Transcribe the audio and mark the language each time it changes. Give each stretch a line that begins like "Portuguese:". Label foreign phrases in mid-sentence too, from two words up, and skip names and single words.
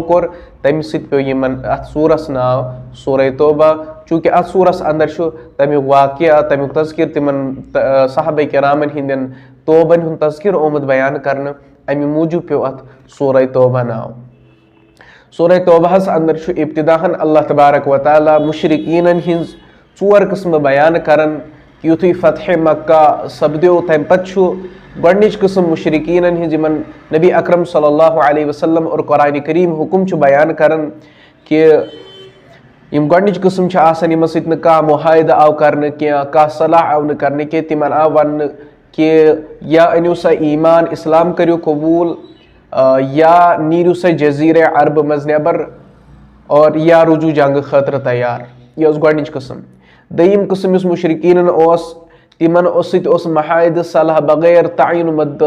Kashmiri: کوٚر تمہِ سۭتۍ پیٚو یِمن اَتھ سوٗرس ناو سورة توبہ چوٗنٛکہِ اَتھ سوٗرس اندر چھُ تمیُک واقعہ تمیُک تذکِر تِمن صحابہ کرامن ہٕنٛدٮ۪ن توبن ہُنٛد تذکِر آمُت بیان کرنہٕ امہِ موٗجوٗب پیٚو اَتھ سورة توبہ ناو سورة توبہس اندر چھُ ابتداہن اللہ تبارک و تعالیٰ مشرقیٖنن ہِنٛز ژور قٕسمہٕ بیان کران کہ یُتھُے فتحِ مکہ سپدیو تمہِ پتہٕ چھُ گۄڈنِچ قٕسم مشرقیٖنن ہِنٛز یِمن نبی اکرم
Arabic: صلی اللہ علیہ وسلم
Kashmiri: اور قرآنِ کریم حُکم چھُ بیان کران کہ یِم گۄڈنِچ قٕسم چھِ آسان یِمن سۭتۍ نہٕ کانٛہہ معاہدٕ آو کرنہٕ کینٛہہ کانٛہہ صلح آو نہٕ کرنہٕ کینٛہہ تِمن آو وننہٕ کہ یا أنِو سا ایٖمان اسلام کٔرِو قبوٗل یا نیٖرِو سا جزیٖرے عربہٕ منٛز نٮ۪بر اور یا روٗزِو جنگہٕ خٲطرٕ تیار یہِ ٲس گۄڈنِچ قٕسم دوٚیِم قٕسم یُس مشرقیٖنن اوس تِمن سۭتۍ اوس معاہدٕ صلح بغیر تعیٖن مُدت